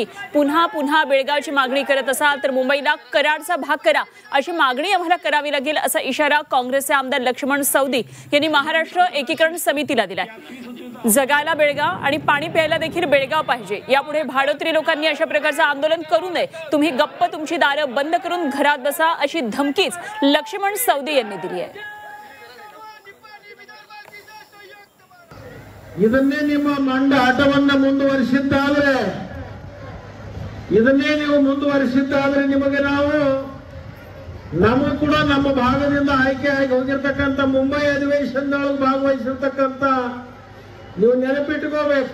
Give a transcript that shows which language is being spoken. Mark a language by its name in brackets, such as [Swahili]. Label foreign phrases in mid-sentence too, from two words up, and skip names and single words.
[Marathi] पुन्हा पुन्हा बेळगावची मागणी करत असाल तर मुंबईला कराडचा भाग करा अशी मागणी आम्हाला करावी लागेल असा इशारा काँग्रेसचे आमदार लक्ष्मण सवदी यांनी महाराष्ट्र एकीकरण समितीला दिलाय। जगायला बेळगाव आणि पाणी प्यायला देखील बेळगाव पाहिजे। यापुढे भाडोत्री लोकांनी अशा प्रकारचं आंदोलन करू नये। तुम्ही गप्प तुमची दारं बंद करून घरात बसा अशी धमकीच लक्ष्मण सवदी यांनी दिली आहे। [Kannada] ಇದನ್ನೇ ನಿಮ್ಮ ಮಂಡ ಆಟವನ್ನ ಮುಂದುವರಿಸಿದ್ದಾದ್ರೆ ನಿಮಗೆ ನಾವು ನಮಗೂ ಕೂಡ ನಮ್ಮ ಭಾಗದಿಂದ ಆಯ್ಕೆಯಾಗಿ ಹೋಗಿರತಕ್ಕಂತ ಮುಂಬೈ ಅಧಿವೇಶನದೊಳಗೆ ಭಾಗವಹಿಸಿರತಕ್ಕಂತ ನೀವು ನೆನಪಿಟ್ಟುಕೋಬೇಕು।